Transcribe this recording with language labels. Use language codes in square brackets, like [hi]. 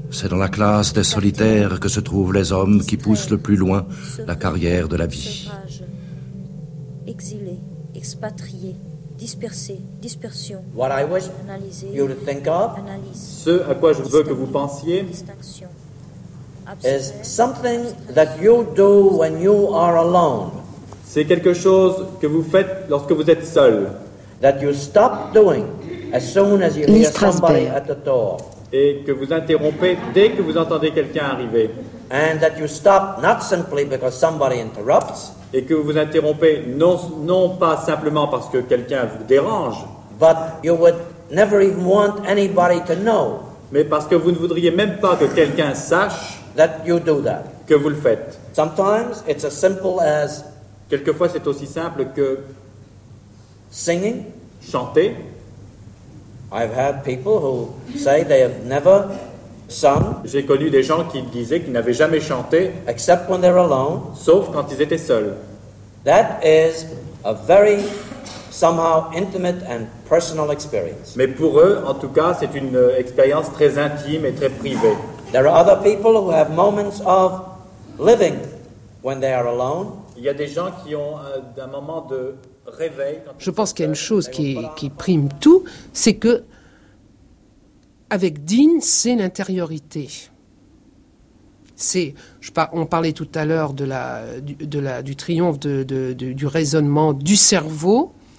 [fr] C'est dans la classe des solitaires que se trouvent les hommes qui poussent le plus loin la carrière de la vie. Exilés, expatriés, dispersés, dispersion, [en] analyser, you to think of, [fr] analyse, ce à quoi je veux que vous pensiez. [en] Is something that you do when you are alone. [fr] C'est quelque chose que vous faites lorsque vous êtes seul. [en] That you stop doing as soon as you hear somebody at the door. [fr] Et que vous interrompez dès que vous entendez quelqu'un arriver. [en] And that you stop not simply because somebody interrupts. [fr] Et que vous interrompez non pas simplement parce que quelqu'un vous dérange. [en] But you would never even want anybody to know. [fr] Mais parce que vous ne voudriez même pas que quelqu'un sache [en] that you do that. [fr] Que vous le faites. [en] Sometimes it's as simple as [fr] quelquefois c'est aussi simple que [en] singing. [fr] Chanter. [en] I've had people who say they have never sung. [fr] J'ai connu des gens qui disaient qu'ils n'avaient jamais chanté. [en] Except when they're alone. [fr] Sauf quand ils étaient seuls. [en] That is a very somehow intimate and personal experience. [fr] Mais pour eux, en tout cas, c'est une expérience très intime et très privée. [en] There are other people who have moments of living when they are alone. [fr] Il y a des gens qui ont un moment de réveil. Quand je pense qu'il y a une chose qui prime tout, c'est que avec Dean, c'est l'intériorité. C'est, on parlait tout à l'heure du triomphe du raisonnement du cerveau